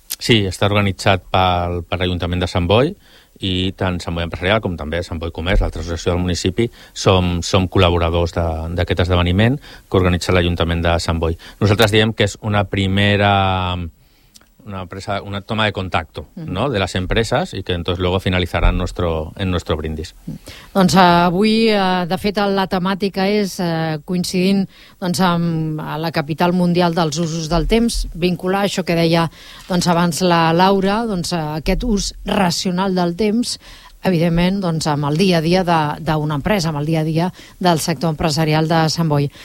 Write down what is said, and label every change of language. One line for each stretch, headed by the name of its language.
Catalan: Sí, està organitzat per l'Ajuntament de Sant Boi, i tant Sant Boi Empresarial com també Sant Boi Comerç, l'altra associació del municipi, som col·laboradors d'aquest esdeveniment que organitza l'Ajuntament de Sant Boi. Nosaltres diem que és una primera...
Spanish: una toma de contacto, no?
Catalan: De les empreses, i que
Spanish: entonces luego finalizarán en nuestro brindis.
Catalan: Doncs avui, de fet, la temàtica és coincidint doncs, amb la capital mundial dels usos del temps, vincular això que deia doncs, abans la Laura, doncs, aquest ús racional del temps, evidentment, doncs, amb el dia a dia d'una empresa, amb el dia a dia del sector empresarial de Sant Boi.